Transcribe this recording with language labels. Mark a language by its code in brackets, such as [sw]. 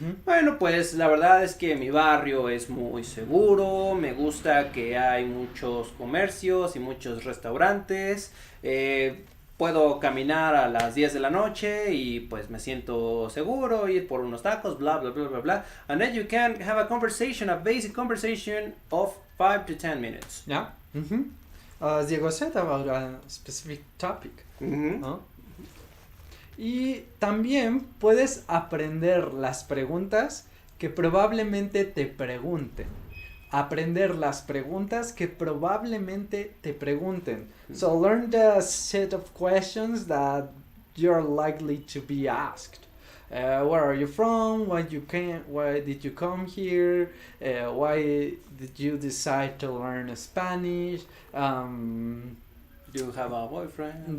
[es] Bueno, pues la verdad es que mi barrio es muy seguro, me gusta que hay muchos comercios y muchos restaurantes, puedo caminar a las 10 de la noche y pues me siento seguro, ir por unos tacos, bla, bla, bla, bla, bla. [en] And then you can have a conversation, a basic conversation of 5 to 10 minutes. Yeah. As Diego said, about a specific topic. [es] ¿No? Y también puedes aprender las preguntas que probablemente te pregunten. Aprender las preguntas que probablemente te pregunten. [en] So learn the set of questions that you're likely to be asked. Where are you from? Why did you come here? Why did you decide to learn Spanish? Do you have a boyfriend?